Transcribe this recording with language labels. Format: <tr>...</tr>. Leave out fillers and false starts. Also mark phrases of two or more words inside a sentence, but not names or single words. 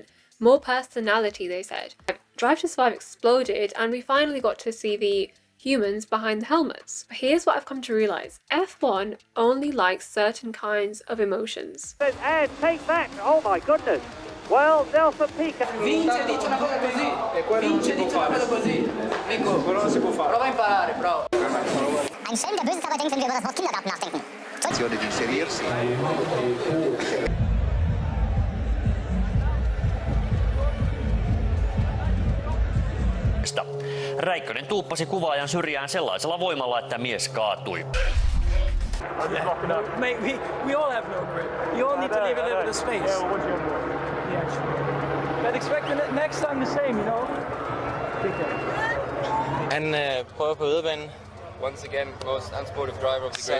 <en>More personality, they said. Drive to Survive exploded and we finally got to see the humans behind the helmets. But here's what I've come to realise. F1 only likes certain kinds of emotions. And take that! Oh my goodness! Well, Delta Pica.</en> <it>Vince dice una cosa così. Vince dice una cosa così. Nico, quello non si può fare. Prova a imparare, bravo.</it> <de>Ein Schelm, der Böses aber denkt, wenn wir über das Wort Kindergarten nachdenken.</de> <it>Di inserirsi.</it> <fi>Räikkönen tuuppasi kuvaajan syrjään sellaisella voimalla, että mies kaatui.</fi> <en>Mate, we all have no grip. You all need to leave a little bit of space. But expect the next time the same, you know?</en> <da>Han prøver på yderbanen.</da> <en>Once again, most unsportive driver of the grid.</en>